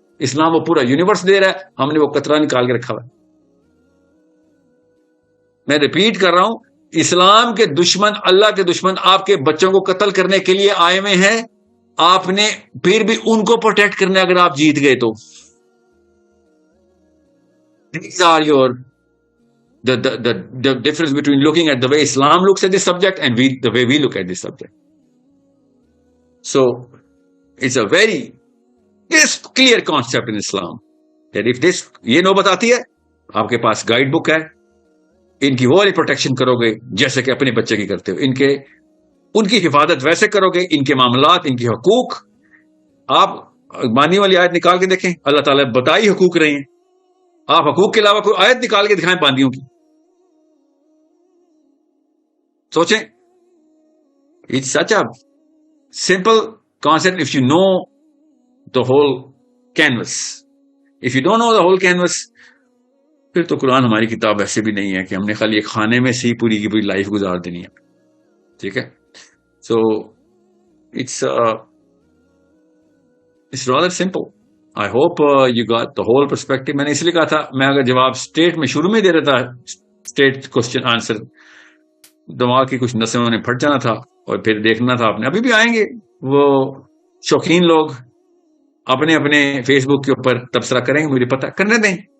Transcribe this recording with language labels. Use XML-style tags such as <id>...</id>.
<ur>اسلام وہ پورا یونیورس دے رہا ہے, ہم نے وہ قطرہ نکال کے رکھا ہوا ہے. میں ریپیٹ کر رہا ہوں, اسلام کے دشمن, اللہ کے دشمن آپ کے بچوں کو قتل کرنے کے لیے آئے ہوئے ہیں. آپ نے پھر بھی ان کو پروٹیکٹ کرنا اگر آپ جیت گئے تو.</ur> <en>These are the difference between looking at the way Islam looks at this subject and the way we look at this subject. So it's a very clear concept in Islam that if this,</en> <ur>یہ نوبت آتی ہے, آپ کے پاس guide book ہے, ان کی وہ والی پروٹیکشن کرو گے جیسے کہ اپنے بچے کی کرتے ہو. ان کی حفاظت ویسے کرو گے, ان کے معاملات, ان کے حقوق. آپ مانی والی آیت نکال کے دیکھیں, اللہ تعالیٰ بتائی حقوق رہے ہیں. آپ حقوق کے علاوہ کوئی آیت نکال کے دکھائیں باندیوں کی. سوچیں,</ur> <en>It's such a simple concept if you know the whole canvas. If you don't know the whole canvas,</en> <ur>پھر تو قرآن ہماری کتاب ایسے بھی نہیں ہے کہ ہم نے خالی ایک خانے میں سے ہی پوری کی پوری لائف گزار دینی ہے. ٹھیک ہے,</ur> <en>So it's rather simple. I hope you got the whole perspective.</en> <ur>میں نے اس لیے کہا تھا, میں اگر جواب اسٹیٹ میں شروع میں دے رہا تھا, اسٹیٹ کوشچن آنسر, دماغ کی کچھ نسوں نے پھٹ جانا تھا, اور پھر دیکھنا تھا. آپ نے ابھی بھی آئیں گے وہ شوقین لوگ, اپنے اپنے فیس بک کے اوپر تبصرہ کریں گے, مجھے پتا, کرنے دیں.</ur>